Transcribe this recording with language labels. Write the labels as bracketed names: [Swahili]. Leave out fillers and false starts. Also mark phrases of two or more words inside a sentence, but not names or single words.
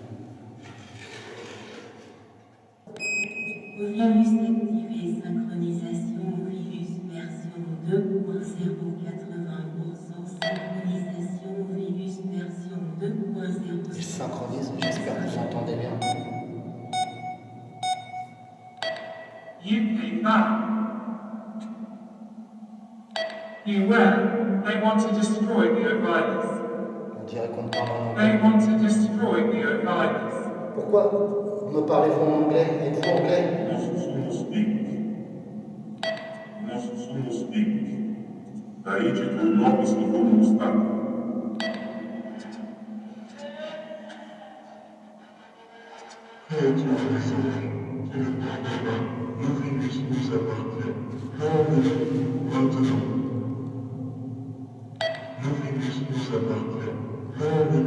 [French] Ovilus activé, synchronisation Ovilus version 2.0, 80%, synchronisation Ovilus version 2.0. Je synchronise, j'espère que vous entendez bien. [English] UK 5. Beware, they want to destroy the O'Reillys. [French] dirait qu'on me parle en anglais. [English] They want to destroy the O'Reillys. [French] Pourquoi me parlez-vous en anglais? Êtes-vous anglais? [Portuguese] Nós somos ricos. Daí de que o nome se tornou Estado. [French] Radio Horizonte, le virus nous appartient. Maintenant. Le virus nous appartient.